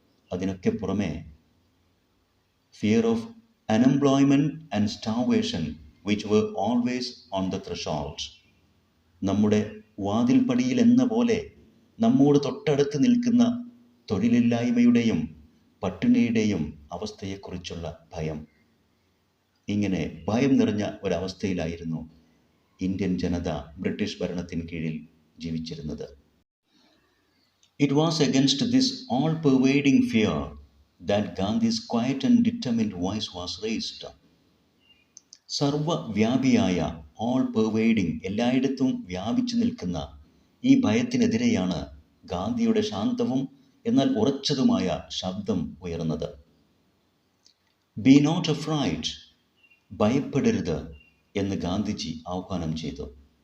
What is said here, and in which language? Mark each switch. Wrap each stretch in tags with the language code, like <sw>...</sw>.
<ml>അതിനൊക്കെ പുറമെ</ml> <en>fear of unemployment and starvation which were always on the threshold,</en> <ml>നമ്മുടെ വാതിൽപ്പടിയിൽ എന്ന പോലെ നമ്മോട് തൊട്ടടുത്ത് നിൽക്കുന്ന തൊഴിലില്ലായ്മയുടെയും പട്ടിണിയുടെയും അവസ്ഥയെക്കുറിച്ചുള്ള ഭയം. ഇങ്ങനെ ഭയം നിറഞ്ഞ ഒരവസ്ഥയിലായിരുന്നു ഇന്ത്യൻ ജനത ബ്രിട്ടീഷ് ഭരണത്തിന് കീഴിൽ ജീവിച്ചിരുന്നത്.</ml> <en>It was against this all-pervading fear that Gandhi's quiet and determined voice was raised.</en> <ml>സർവ്വവ്യാപിയായ, all pervading, എല്ലായിടത്തും വ്യാപിച്ചു നിൽക്കുന്ന ഈ ഭയത്തിനെതിരെയാണ് ഗാന്ധിയുടെ ശാന്തവും എന്നാൽ ഉറച്ചതുമായ ശബ്ദം ഉയർന്നത്.</ml> <en>be not afraid,</en> <ml>ഭയപ്പെടരുത് എന്ന് ഗാന്ധിജി ആഹ്വാനം ചെയ്തു.</ml>